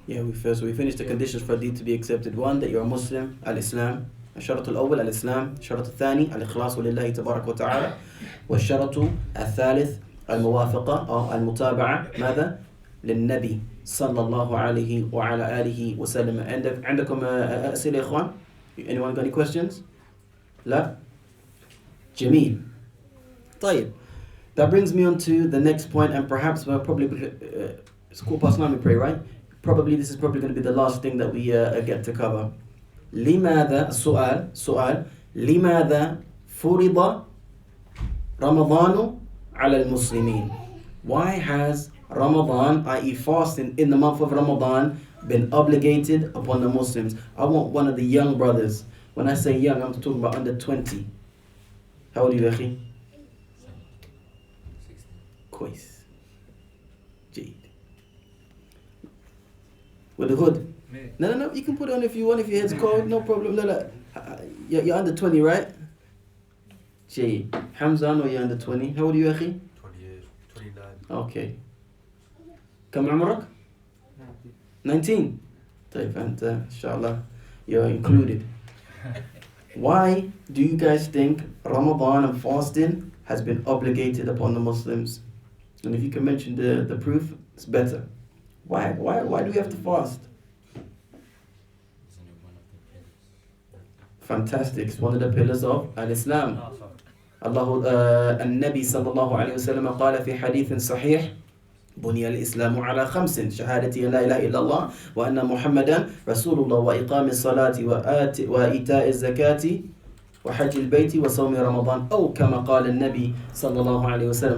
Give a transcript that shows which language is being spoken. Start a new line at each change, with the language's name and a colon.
English: Yeah, we finished the conditions for deed to be accepted. One, that you're a Muslim, al-Islam.
Arabic: الشرط الأول الإسلام. الشرط الثاني الإخلاص لله تبارك وتعالى. والشرط الثالث الموافقة أو المتابعة ماذا؟ للنبي صلى الله عليه وعلى آله وسلم. عندكم أسئلة يا إخوان؟
English: Anyone got any questions?
Arabic: لا؟ جميل. طيب.
English: That brings me on to the next point, and perhaps we'll probably it's 9:15 we pray, right? Probably this is probably going to be the last thing that we get to cover.
Arabic: لماذا سؤال لماذا فرض رمضان على المسلمين?
English: Why has Ramadan, i.e. fasting in the month of Ramadan, been obligated upon the Muslims? I want one of the young brothers. When I say young, I'm talking about under 20. How old are you, Akhi?
Arabic: كويس جيد.
English: With the hood? No, you can put it on if you want, if your head's cold, no problem. No. You're under 20, right?
Arabic: جيد.
English: Hamza, I know you're under 20. How old are you, أخي? 28, 29.
Arabic: Okay. كم عمرك؟ 19. طيب أنت إن شاء الله
English: you're included. Why do you guys think Ramadan and fasting has been obligated upon the Muslims? And if you can mention the proof, it's better. Why do we have to fast? Fantastic. It's one of the pillars of Al-Islam.
Arabic: النبي صلى الله عليه وسلم قال في حديث صحيح بني الإسلام على 5 شهادة لا إله إلا الله وأن محمدا رسول الله وإقام الصلاة وإيتاء الزكاة وحج البيت وصوم رمضان أو كما قال النبي صلى الله عليه وسلم.